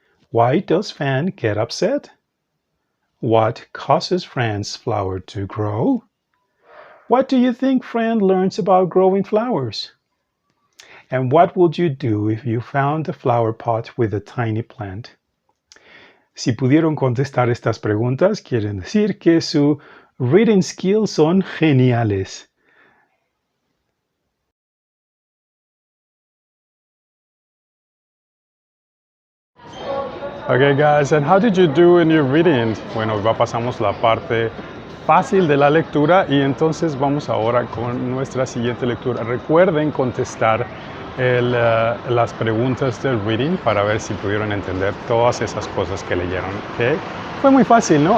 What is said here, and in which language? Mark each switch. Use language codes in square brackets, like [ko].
[en] Why does Fran get upset? What causes Fran's flower to grow? What do you think Fran learns about growing flowers? And what would you do if you found a flower pot with a tiny plant? [es] Si pudieron contestar estas preguntas, quieren decir que su reading skills son geniales. [en] Okay guys, and how did you do in your reading? [es] Bueno, ya pasamos la parte fácil de la lectura y entonces vamos ahora con nuestra siguiente lectura. Recuerden contestar las preguntas del reading para ver si pudieron entender todas esas cosas que leyeron. ¿Okay? Fue muy fácil, ¿no?